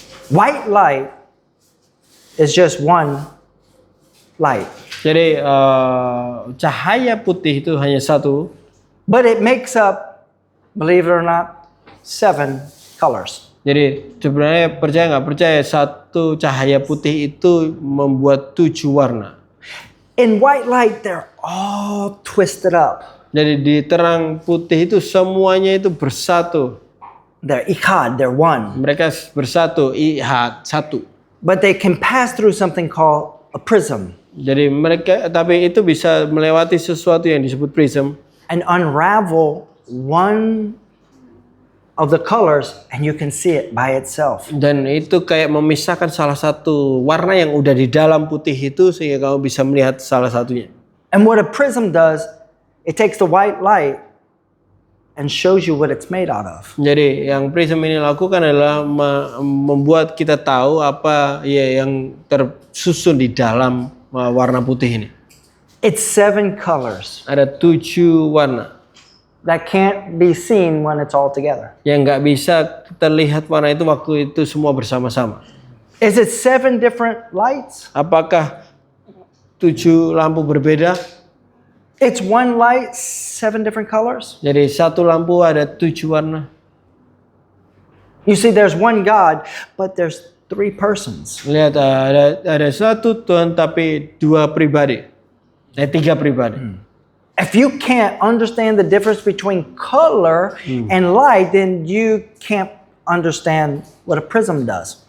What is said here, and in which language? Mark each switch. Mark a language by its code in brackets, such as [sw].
[en] White light is just one light, [id] Jadi cahaya putih itu hanya 1. [en] but it makes up, believe it or not, 7 colors. [id] Jadi sebenarnya percaya nggak percaya, satu cahaya putih itu membuat 7 warna. [en] In white light, they're all twisted up. [id] Jadi di terang putih itu semuanya itu bersatu. [en] They're ikhad, they're one. [id] Mereka bersatu, satu. [en] But they can pass through something called a prism [id] Jadi mereka, tapi itu bisa melewati sesuatu yang disebut prism. [en] and unravel one of the colors, and you can see it by itself. [id] Dan itu kayak memisahkan salah satu warna yang udah di dalam putih itu sehingga kamu bisa melihat salah satunya. [en] And what a prism does, it takes the white light and shows you what it's made out of. [id] Jadi yang prism ini lakukan adalah membuat kita tahu apa ya yang tersusun di dalam warna putih ini. [en] It's 7 colors [id] Ada 7 warna [en] that can't be seen when it's all together. [id] yang nggak bisa terlihat warna itu waktu itu semua bersama-sama. [en] Is it 7 different lights? [id] Apakah 7 lampu berbeda? [en] It's one light, 7 different colors. [id] Jadi satu lampu ada 7 warna. [en] You see, there's one God, but there's 3 persons. [id] Lihat ada satu Tuhan tapi 2 pribadi. 3 pribadi. [en] If you can't understand the difference between color and light, then you can't understand what a prism does.